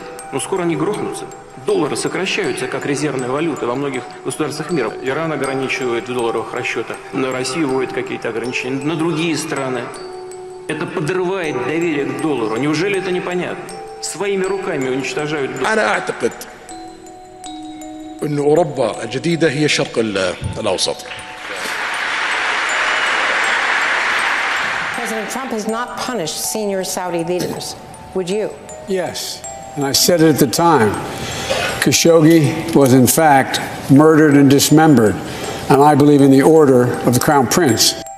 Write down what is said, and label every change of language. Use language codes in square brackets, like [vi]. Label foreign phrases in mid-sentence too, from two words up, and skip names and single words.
[ru] Но скоро они грохнутся. Доллары сокращаются как резервная валюта во многих государствах мира. Иран ограничивает в долларовых расчетах, на Россию вводит какие-то ограничения, на другие страны. Это подрывает доверие к доллару. Неужели это непонятно? Своими руками уничтожают доллар. [ar] أنا أعتقد أن أوروبا الجديدة هي الشرق الأوسط. [en] President Trump has not punished senior Saudi leaders. Would you? Yes, and I said it at the time. Khashoggi was in fact murdered and dismembered, and I believe in the order of the Crown Prince.